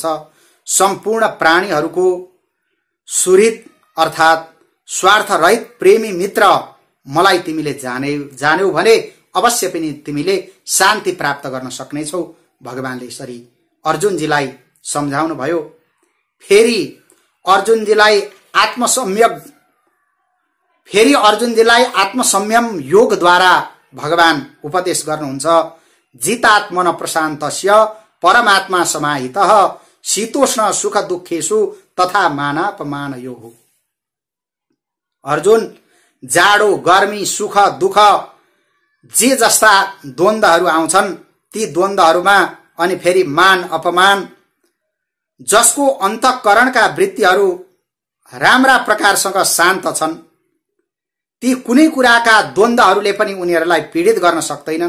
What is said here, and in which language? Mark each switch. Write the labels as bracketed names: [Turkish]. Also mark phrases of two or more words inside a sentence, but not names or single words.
[Nepali] सम्पूर्ण प्राणीहरूको सुहृद अर्थात् स्वार्थरहित प्रेमी मित्र मलाई तिमीले जान्यौ भने अवश्य पनि तिमीले शान्ति प्राप्त गर्न सक्नेछौ। भगवानले यसरी अर्जुनजीलाई सम्झाउनु भयो। फेरि अर्जुनजीलाई आत्मसंयम योगद्वारा भगवान उपदेश गर्नुहुन्छ। [Sanskrit] जितात्मन प्रशान्तस्य परमात्मा समाहितः शीतोष्ण सुख दुःखेषु तथा मानापमानयोः। [Nepali] अर्जुन, जाडो गर्मी सुख दुःख जे जस्ता द्वन्द्वहरू आउँछन् ती द्वन्द्वहरूमा अनि फेरि मान अपमान, जसको अन्तःकरणका वृत्तिहरू राम्रा प्रकारसँग शान्त छन्, ती कुनै कुराका द्वन्द्वहरूले पनि उनीहरूलाई पीडित गर्न सक्दैनन्।